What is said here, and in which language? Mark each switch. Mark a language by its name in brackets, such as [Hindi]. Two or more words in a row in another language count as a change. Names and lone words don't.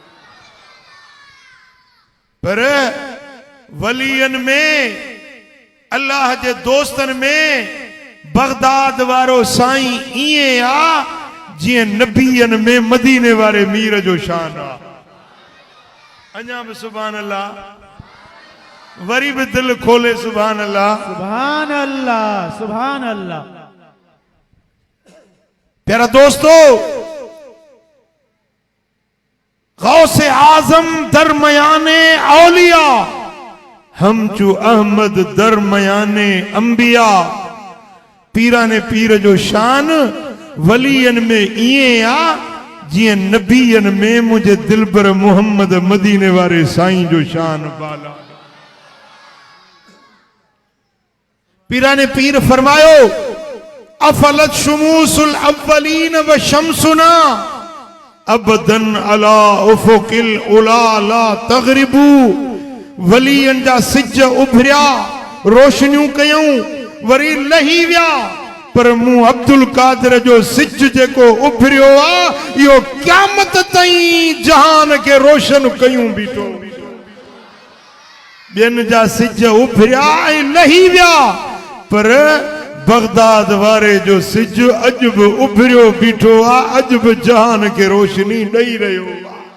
[Sindhi] पर वलीअनि में, अल्लाह जे दोस्तनि में बगदाद वारो साईं ईअं आ जीअं नबीअनि में मदीने वारे मीर जो शान आ। अञा बि [Arabic] سبحان الله. [Sindhi] वरी भी दिल खोले [Arabic] سبحان الله. سبحان الله، سبحان الله. [Sindhi] प्यारा दोस्तों, [Persian] غوث اعظم درمیان اولیا، همچو احمد درمیان انبیا. [Sindhi] पीराने पीर जो शान वलियन में इए आ जिए नबीयन में मुझे दिलबर मोहम्मद मदीने वारे साईं जो शान बाला। पीराने पीर फरमायो [Arabic] أفلت شموس الأولين وشمسنا أبدا على أفق العلى لا تغرب [Sindhi] वलियन जा सिज उभरिया रोशनियूं कयूं वरी लही विया पर मूं अब्दुल कादिर जो सिज जेको उभरियो आ यो क़यामत ताईं जहान के रोशन कयूं बीठो बियन जा सिज उभरिया ऐं लही विया पर बगदाद वारे जो सिज अज बि उभरियो बीठो आ अज बि जहान के रोशनी ॾेई रहियो आ